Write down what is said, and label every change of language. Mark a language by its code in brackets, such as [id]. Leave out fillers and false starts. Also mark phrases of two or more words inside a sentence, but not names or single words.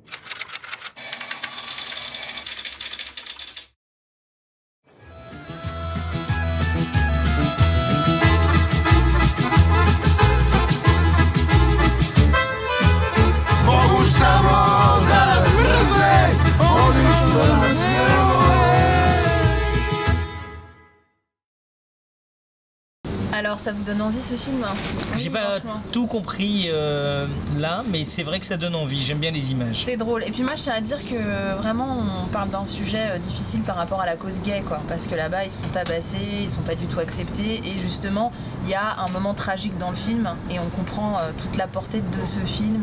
[sr] Mogu samo da nas mrze, oni što nas ne vole. [fr] Alors, ça vous donne envie ce film? J'ai Oui, pas franchement. tout compris là, mais c'est vrai que ça donne envie. J'aime bien les images. C'est drôle. Et puis moi, je tiens à dire que vraiment, on parle d'un sujet difficile par rapport à la cause gay, quoi. Parce que là-bas, ils se font tabasser, ils sont pas du tout acceptés. Et justement, il y a un moment tragique dans le film et on comprend toute la portée de ce film.